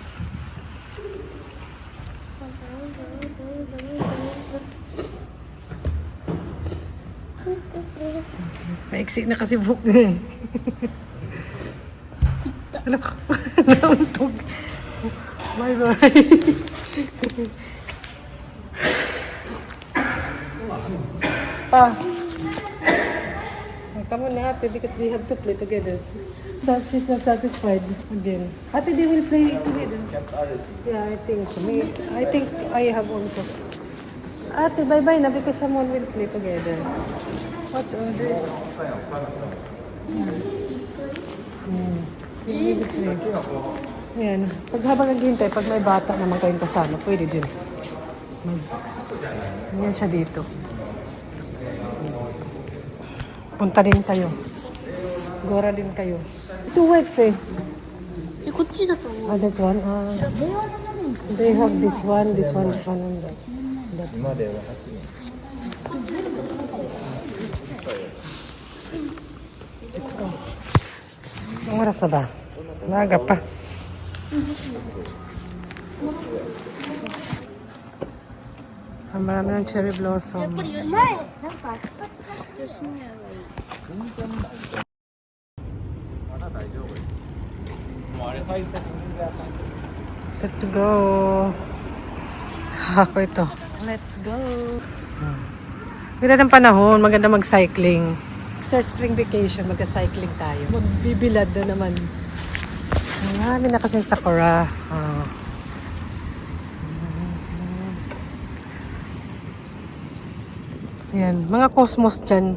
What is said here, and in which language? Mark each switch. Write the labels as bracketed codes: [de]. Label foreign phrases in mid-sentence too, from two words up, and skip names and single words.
[tl] Maiksi na kasi book niya eh. Alam ko, nauntog. [en] Bye-bye. Pa. Come on, ate, because they have to play together. So she's not satisfied again. Ate, they will play together. Yeah, I think so. I think I have also. Ate, bye-bye na because someone will play together. What's all this? [tl] Ayan. Pag habang naghihintay, pag may bata naman kayong kasama, pwede din. Yan siya dito. Punta din kayo. Gora din kayo. [en] Two whites eh. [ja] こっちだと思う。 [en] Ah, that one. They have this one, this one, this one, and that. [ja] 今では8年。 [en] Let's go. [tl] Ang oras na ba? Maaga pa. Ang marami ng [en] cherry blossom. [ja] 前、なんか、吉野家がいい。まだ大丈夫。もうあれ入ったら人間あかん。 [en] Let's go. [tl] Ako ito. [en] Let's go. [tl] Ganda ng panahon, maganda mag-cycling. [en] After spring vacation, [tl] mag-cycling tayo. Magbibilad na naman. Marami na kasi sakura. Yan, mga cosmos dyan.